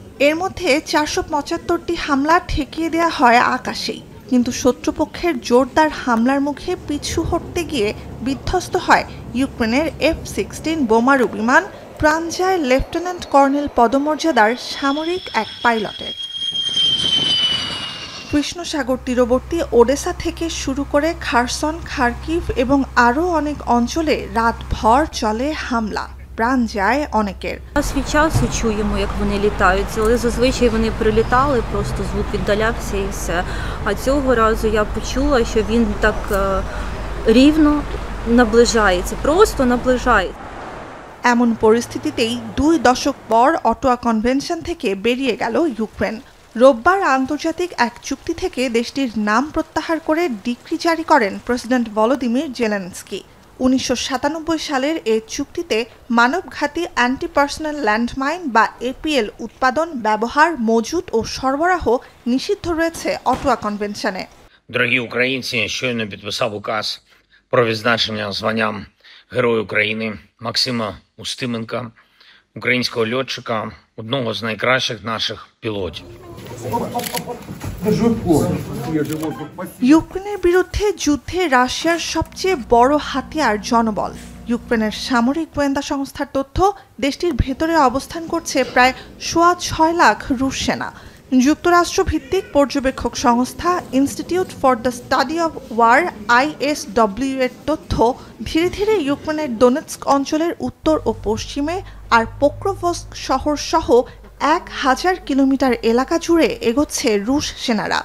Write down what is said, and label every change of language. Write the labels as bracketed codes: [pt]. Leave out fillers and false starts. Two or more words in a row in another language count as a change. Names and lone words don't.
[bn] এর মধ্যে ৪৭৫টি হামলা ঠেকিয়ে দেওয়া হয় আকাশেই, কিন্তু শত্রুপক্ষের জোরদার হামলার মুখে পিছু হটতে গিয়ে বিধ্বস্ত হয় ইউক্রেনের F-16 বোমারু বিমান, প্রাণ যায় লেফটেন্যান্ট কর্নেল পদমর্যাদার সামরিক এক পাইলটের। কৃষ্ণ সাগর তীরবর্তী ওডেসা থেকে শুরু করে খারসন, খার্কিভ এবং আরও অনেক অঞ্চলে রাতভর চলে হামলা, প্রাণ যায় অনেকের। [uk] Свій час чуємо, як вони літають, але зазвичай вони прилітали, просто звук віддалявся і все. А цього разу я почула, що він так рівно наближається, просто наближається. [bn] এমন পরিস্থিতিতেই ২ দশক পর অটোয়া কনভেনশন থেকে বেরিয়ে গেল ইউক্রেন। রোববার আন্তর্জাতিক এক চুক্তি থেকে দেশটির নাম প্রত্যাহার করে ডিক্রি জারি করেন প্রেসিডেন্ট ভলোদিমির জেলেনস্কি। ১৯৯৭ সালের এই চুক্তিতে মানবঘাতী [en] anti personal landmine [bn] বা APL উৎপাদন, ব্যবহার, মজুত ও সরবরাহ নিষিদ্ধ রয়েছে অটোয়া কনভেনশনে। [uk] Дорогі українці, щойно підписав указ про відзначення званням Герой України Максима Устименка, українського льотчика, одного з найкращих наших пілотів. [bn] ইউক্রেনের বিরুদ্ধে যুদ্ধে রাশিয়ার সবচেয়ে বড় হাতিয়ার জনবল। ইউক্রেনের সামরিক গোয়েন্দা সংস্থার তথ্য, দেশটির ভেতরে অবস্থান করছে প্রায় ৬.৫ লাখ রুশ সেনা। যুক্তরাষ্ট্র ভিত্তিক পর্যবেক্ষক সংস্থা ইনস্টিটিউট ফর দ্য স্টাডি অব ওয়ার ISW এর তথ্য, ধীরে ধীরে ইউক্রেনের দোনেৎস্ক অঞ্চলের উত্তর ও পশ্চিমে আর পোক্রোভস্ক শহর সহ ১,০০০ কিলোমিটার এলাকা জুড়ে এগোচ্ছে রুশ সেনারা।